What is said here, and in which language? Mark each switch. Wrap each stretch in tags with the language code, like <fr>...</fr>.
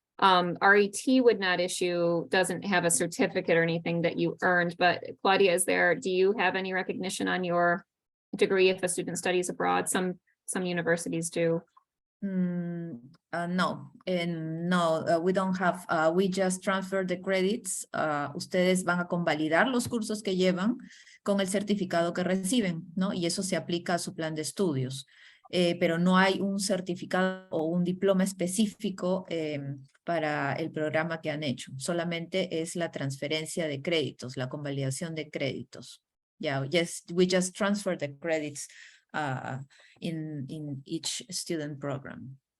<en>RET would not doesn't have a certificate or anything that you earned, but Claudia, do you have any recognition on your degree if a student studies abroad? Some universities do. No, we don't have, we just transfer the credits.</en> <es>Ustedes van a convalidar los cursos que llevan con el certificado que reciben, ¿no? Y eso se aplica a su plan de estudios. Pero no hay un certificado o un diploma específico para el programa que han hecho. Solamente es la transferencia de créditos, la convalidación de créditos.</es> <en>Yeah, yes, we just transfer the credits in each student program.</en>